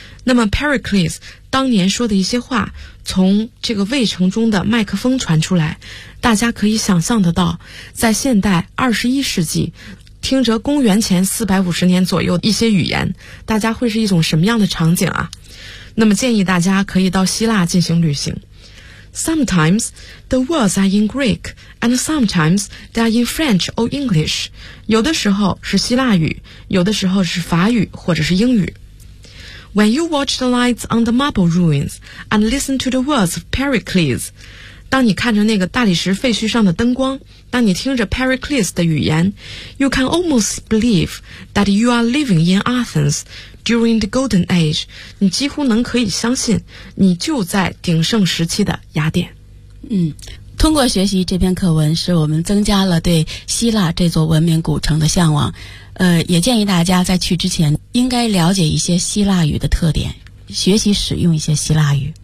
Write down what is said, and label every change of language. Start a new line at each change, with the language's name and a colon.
Chinese: 那么 Pericles 当年说的一些话从这个卫城中的麦克风传出来。大家可以想象得到，在现代21世纪，听着公元前450年左右一些语言，大家会是一种什么样的场景啊？那么建议大家可以到希腊进行旅行。
English: Sometimes the words are in Greek and sometimes they are in French or English.
Chinese: 有的时候是希腊语，有的时候是法语或者是英语。
English: When you watch the lights on the marble ruins and listen to the words of Pericles, 当你看着那个大理石废墟上的灯光，当你听着 Pericles 的语言， you can almost believe that you are living in Athens during the Golden Age.
Chinese: 你几乎能可以相信你就在鼎盛时期的雅典。嗯，通过学习这篇课文，使我们增加了对希腊这座文明古城的向往。也建议大家在去之前应该了解一些希腊语的特点，学习使用一些希腊语。